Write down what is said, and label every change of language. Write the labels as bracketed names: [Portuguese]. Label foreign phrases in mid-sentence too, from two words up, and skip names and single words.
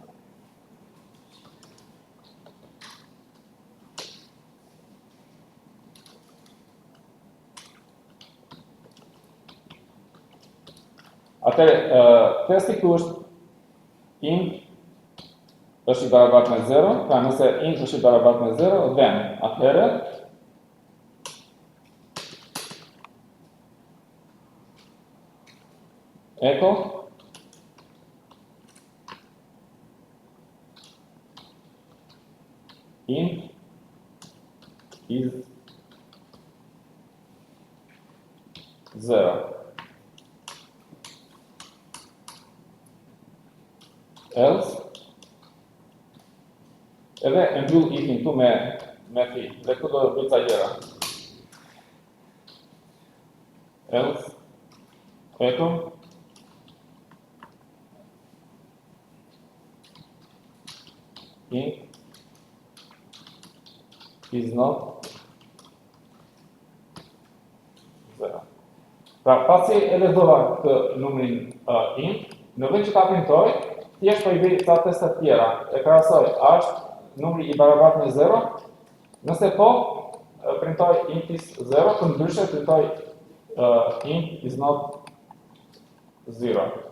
[Albanian] Atëre, testi këtu është int është i barabartë me 0, pra nëse int është i barabartë me 0, [English] then, atëherë, echo, int is 0. Else, [Albanian] edhe e mbyll ifin këtu me fi, dhe këtu do të bëj ca gjëra. [English] Else, echo, int is not 0. [Albanian] Pra, pasi e lexova këtë numrin int, në vend që ta printoj, thjesht po i bëj ca teste të tjera. E krahasoj, a është numri i barabartë me 0, nëse po, printoj [English] int is 0, [Albanian] për ndryshe printoj [English] int is not 0.